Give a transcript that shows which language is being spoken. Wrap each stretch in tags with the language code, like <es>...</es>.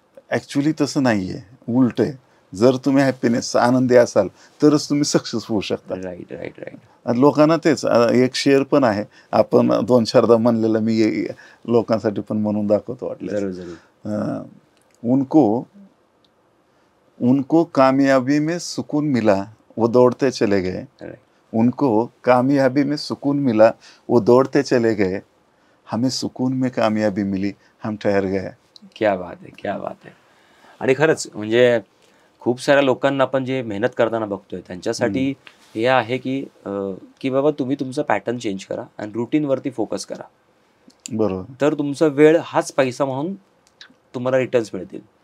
<mr>Actually तसं नाही आहे, उलट आहे. जर तुम्ही हॅपीनेस आनंदी असाल तरच तुम्ही सक्सेस होऊ शकता.</mr> <en>Right. Right. Right.</en> <mr>आणि लोकांना तेच एक शेअर पण आहे, आपण 2-4दा म्हणलेलं मी लोकांसाठी पण म्हणून दाखवतो वाटलं. जरूर जरूर.</mr> <hi>उनको कामयाबी में सुकून मिला वो दौड़ते चले गए.</hi> <en>Right.</en> <hi>उनको कामयाबी में सुकून मिला वो दौड़ते चले गए. हमें सुकून में कामयाबी मिली, हम ठहर गए.</hi> <mr>क्या बात आहे, क्या बात आहे. आणि खरंच म्हणजे खूप साऱ्या लोकांना आपण जे मेहनत करताना बघतोय त्यांच्यासाठी हे आहे की बाबा तुम्ही तुमचं पॅटर्न चेंज करा आणि रुटीनवरती फोकस करा. बरोबर. तर तुमचा वेळ हाच पैसा म्हणून तुम्हाला रिटर्न्स मिळतील.</mr>